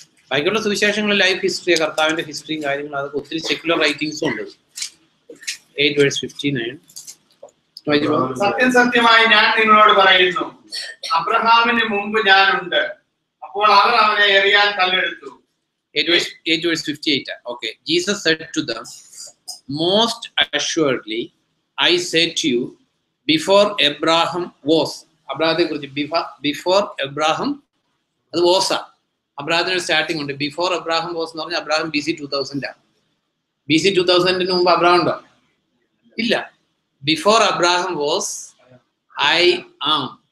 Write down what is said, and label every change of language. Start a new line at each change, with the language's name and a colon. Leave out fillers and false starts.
Malayalam: ബാക്കിയുള്ള സുവിശേഷങ്ങളിൽ life history, കർത്താവിന്റെ ഹിസ്റ്ററിയും കാര്യങ്ങളും, അതൊക്കെ ഒത്തിരി സെക്യുലർ റൈറ്റിംഗ്സും ഉണ്ട്. 8:59. സത്യം സത്യമായി ഞാൻ നിങ്ങളോട് പറയുന്നു, അബ്രഹാമിന് മുമ്പ് ഞാനുണ്ട്. അപ്പോൾ അവർ അവനെ എറിയാൻ കല്ലെടുത്തു.
English: 8:58. Okay. Jesus said to them, most assuredly I say to you, before Abraham was.
Malayalam: അബ്രാഹത്തെ കുറിച്ച്
English: before Abraham,
Malayalam: അത് വാസാ. അബ്രാഹത്തിന് സ്റ്റാർട്ടിംഗ് ഉണ്ട്.
English: before Abraham was
Malayalam: എന്ന് പറഞ്ഞാൽ അബ്രാഹം BC 2000. BC 2000 മുമ്പ് അബ്രാഹം ഉണ്ടോ? ഇല്ല.
English: Before Abraham was I am.